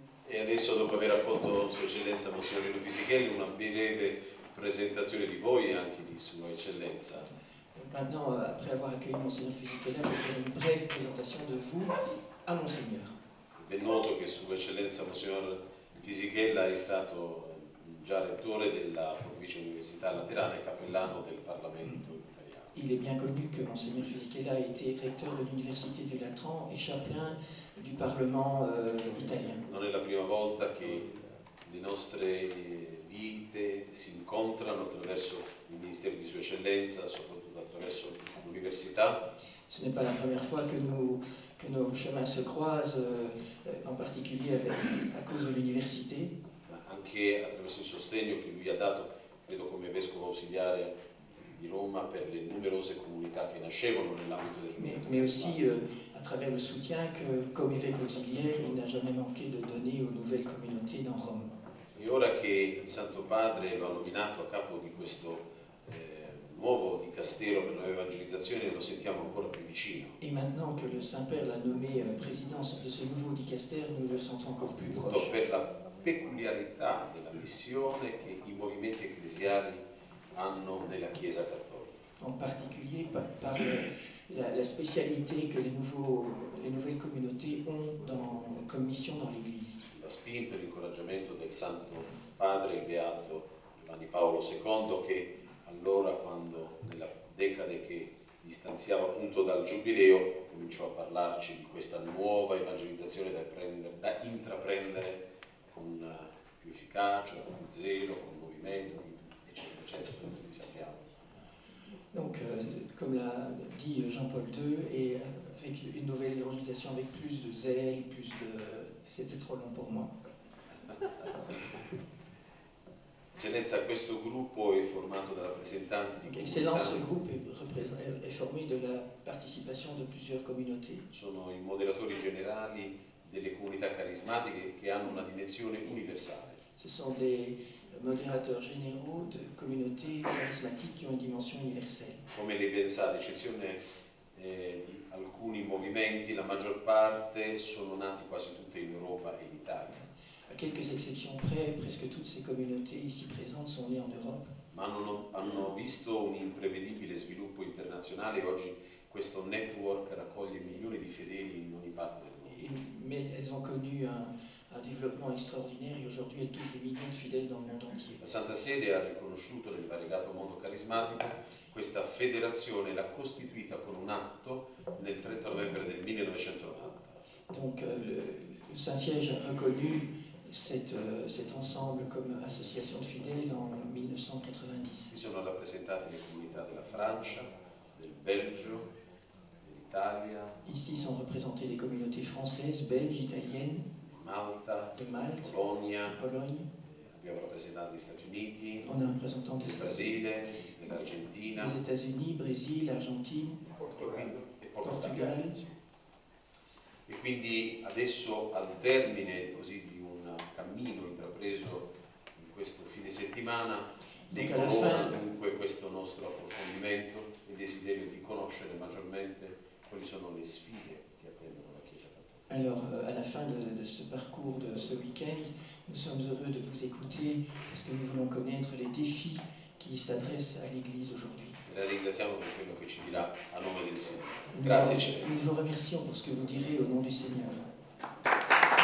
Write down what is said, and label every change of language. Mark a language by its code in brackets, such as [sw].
[it] E adesso, dopo aver accolto Sua Eccellenza Monsignor Rino Fisichella, una breve presentazione di voi e anche di Sua Eccellenza. [fr] Maintenant, après avoir accueilli Monseigneur Fisichella, je vais faire une brève présentation de vous à Monseigneur. [it] È noto che Sua Eccellenza Monsignor Fisichella è stato già rettore della Pontificia Università Laterana e cappellano del Parlamento italiano. [fr] Il est bien connu que Monseigneur Fisichella a été recteur de l'Université du Latran et chapelain du Parlement italien. [it] Non è la prima volta che le nostre vite si incontrano attraverso il Ministero di Sua Eccellenza, soprattutto attraverso l'università. [fr] Ce n'est pas la première fois que nos chemins se croisent, en particulier à cause de l'université. [it] Ma anche attraverso il sostegno che lui ha dato, credo come Vescovo Ausiliare di Roma, per le numerose comunità che nascevano nell'ambito del movimento. [fr] Mais aussi à travers le soutien que, comme évêque auxiliaire, il n'a jamais manqué de donner aux nouvelles communautés dans Rome. [it] E ora che il Santo Padre lo ha nominato a capo di questo nuovo dicastero per l'evangelizzazione, lo sentiamo ancora più vicino. [fr] Et maintenant que le Saint-Père l'a nommé présidence de ce nouveau dicastère, nous le sentons encore plus proche. [it] Per la peculiarità della missione che i movimenti ecclesiali hanno nella Chiesa Cattolica. [fr] En particulier par la spécialité que les nouvelles communautés ont comme mission dans l'Église. [it] La spinta e l'incoraggiamento del Santo Padre, il Beato Giovanni Paolo II, che allora, quando nella decade che distanziava appunto dal Giubileo, cominciò a parlarci di questa nuova evangelizzazione da intraprendere con più efficacia, con più zelo, con movimento, eccetera, eccetera, come sappiamo. [fr] Donc, comme l'a dit Jean-Paul II, et avec une nouvelle évangélisation avec plus de zèle, c'était trop long pour moi. [it] Eccellenza, questo gruppo è formato da rappresentanti di [fr] Excellence, ce groupe est formé de la participation de plusieurs communautés. [it] Sono i moderatori generali delle comunità carismatiche che hanno una dimensione universale. [fr] Ce sont des modérateurs généraux de communautés charismatiques qui ont une dimension universelle. [it] Come lei ben sa, ad eccezione di alcuni movimenti, la maggior parte sono nati quasi tutte in Europa e in Italia. [fr] À quelques exceptions près, presque toutes ces communautés ici présentes sont nées en Europe. [it] Ma hanno visto un imprevedibile sviluppo internazionale e oggi questo network raccoglie milioni di fedeli in ogni parte del mondo. [fr] Mais elles ont connu un développement extraordinaire et aujourd'hui elles touchent des millions de fidèles dans le monde entier. [it] La Santa Sede ha riconosciuto nel variegato mondo carismatico questa federazione, l'ha costituita con un atto nel 30 novembre del 1990. [fr] Donc le Saint-Siège a reconnu cet ensemble comme association de fidèles en 1990. [it] Qui sono rappresentate le comunità della Francia, del Belgio, dell'Italia. [fr] Ici sont représentées les communautés françaises, belges, italiennes, [it] Malta, [fr] de Malte, [it] Polonia, [fr] Pologne. [it] abbiamo rappresentato gli Stati Uniti, [fr] On a un représentant [it] il Brasile, dell'Argentina, [fr] des États-Unis, Brésil, Argentine, [it] e Portogallo. [fr] Portugal. [it] E quindi adesso, al termine così di un cammino intrapreso in questo fine settimana, decorona dunque questo nostro approfondimento e desiderio di conoscere maggiormente quali sono le sfide che attendono la Chiesa Cattolica. [fr] Alors, à la fin de ce parcours de ce week-end, nous sommes heureux de vous écouter parce que nous voulons connaître les défis qui s'adressent à l'Église aujourd'hui. [it] La ringraziamo per quello che ci dirà a nome del Signore. Grazie, Eccellenza. [fr] Nous vous remercions pour ce que vous direz au nom du Seigneur.